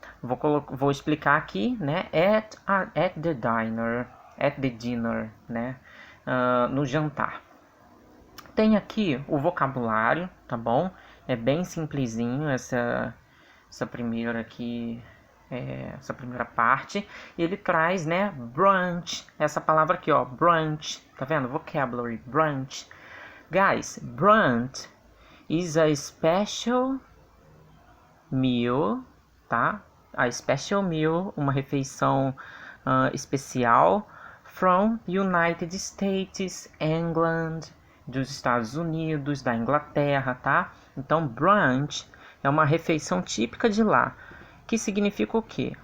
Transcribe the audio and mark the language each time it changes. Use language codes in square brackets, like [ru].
[pt] Vou explicar aqui, né? [en] At the dinner, [pt] né? No jantar. Tem aqui o vocabulário, tá bom? É bem simplesinho essa primeira aqui, essa primeira parte. E ele traz, né, brunch, essa palavra aqui, ó, brunch, tá vendo? [en] Vocabulary, brunch. Guys, brunch is a special meal, [pt] tá? [en] A special meal, [pt] uma refeição especial [en] from United States, England, [pt] dos Estados Unidos, da Inglaterra, tá? Então, brunch é uma refeição típica de lá, que significa o quê?